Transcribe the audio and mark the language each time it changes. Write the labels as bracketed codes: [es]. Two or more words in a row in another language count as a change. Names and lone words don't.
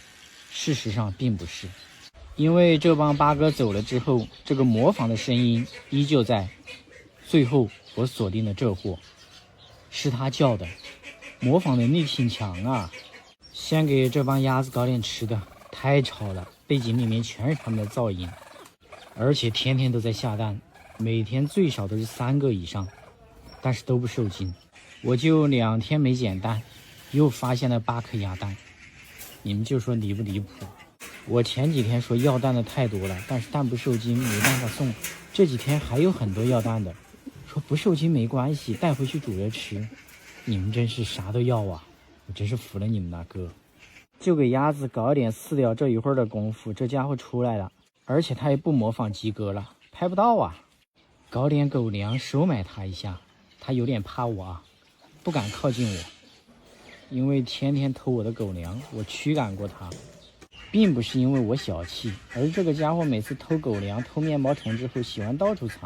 [zh] 事實上並不是，因為這幫八哥走了之後，這個模仿的聲音依舊在。最後我鎖定了這貨，是他叫的，模仿能力挺強啊。先給這幫鴨子搞點吃的，太吵了，背景裡面全是他們的噪音，而且天天都在下蛋，每天最少都是3個以上，但是都不受精。我就2天沒撿蛋，又發現了8顆鴨蛋，你們就說離不離譜？我前幾天說要蛋的太多了，但是蛋不受精沒辦法送，這幾天還有很多要蛋的，說不受精沒關係，帶回去煮着吃。你們真是啥都要啊，我真是服了你們了哥。就給鴨子搞一點饲料，這一會兒的功夫，這家伙出來了，而且他也不模仿雞哥了，拍不到啊。搞點狗糧收買他一下，他有點怕我啊，不敢靠近我，因為天天偷我的狗糧，我驅趕過他，並不是因為我小氣，而是這個家伙每次偷狗糧、偷麵包蟲之後，喜歡到處藏。